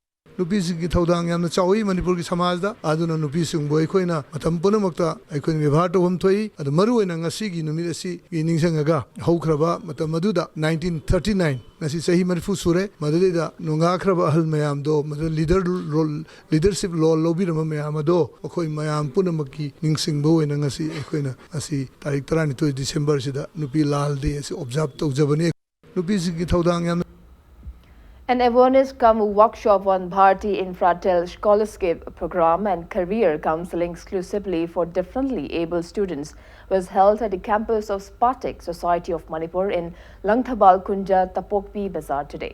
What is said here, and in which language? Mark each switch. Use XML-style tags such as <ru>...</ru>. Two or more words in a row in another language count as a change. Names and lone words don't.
<mni>ꯅꯨꯄꯤꯁꯤꯡꯒꯤ ꯊꯧꯗꯥꯡ ꯌꯥꯝꯅ ꯆꯥꯎꯏ ꯃꯅꯤꯄꯨꯔꯒꯤ ꯁꯃꯥꯖꯗ ꯑꯗꯨꯅ ꯅꯨꯄꯤꯁꯤꯡꯕꯨ ꯑꯩꯈꯣꯏꯅ ꯃꯇꯝ ꯄꯨꯝꯅꯃꯛꯇ ꯑꯩꯈꯣꯏꯅ ꯕꯦꯚꯥꯔ ꯇꯧꯐꯝ ꯊꯣꯛꯏ ꯑꯗꯨ ꯃꯔꯨꯑꯣꯏꯅ ꯉꯁꯤꯒꯤ ꯅꯨꯃꯤꯠ ꯑꯁꯤꯒꯤ ꯅꯤꯡꯁꯤꯡꯉꯒ ꯍꯧꯈ꯭ꯔꯕ ꯃꯇꯝ ꯑꯗꯨꯗ 1939 ꯉꯁꯤ ꯆꯍꯤ 40 ꯁꯨꯔꯦ ꯃꯗꯨꯗꯩꯗ ꯅꯣꯡꯉꯥꯈ꯭ꯔꯕ ꯑꯍꯜ ꯃꯌꯥꯝꯗꯣ ꯃꯗꯨ ꯂꯤꯗꯔꯁꯤꯞ ꯂꯣꯜ ꯂꯧꯕꯤꯔꯝꯕ ꯃꯌꯥꯝ ꯑꯗꯣ ꯑꯩꯈꯣꯏ ꯃꯌꯥꯝ ꯄꯨꯝꯅꯃꯛꯀꯤ ꯅꯤꯡꯁꯤꯡꯕ ꯑꯣꯏꯅ ꯉꯁꯤ ꯑꯩꯈꯣꯏꯅ ꯉꯁꯤ ꯇꯥꯔꯤꯛ 12 ꯗꯤꯁꯦꯝꯕꯔꯁꯤꯗ ꯅꯨꯄꯤ ꯂꯥꯜ ꯗꯦ ꯑꯁꯤ ꯑꯣꯕꯖꯥꯔꯕ ꯇꯧꯖꯕꯅꯤ ꯅꯨꯄꯤꯁꯤꯡꯒꯤ ꯊꯧꯗꯥꯡ ꯌꯥꯝꯅ</mni> <en>An awareness come workshop on Bharati Infratel Scholarship Program and Career Counseling exclusively for differently able students was held at the campus of Spartak Society of Manipur in Langthabal Kunja, Tapokpi Bazaar today.</en>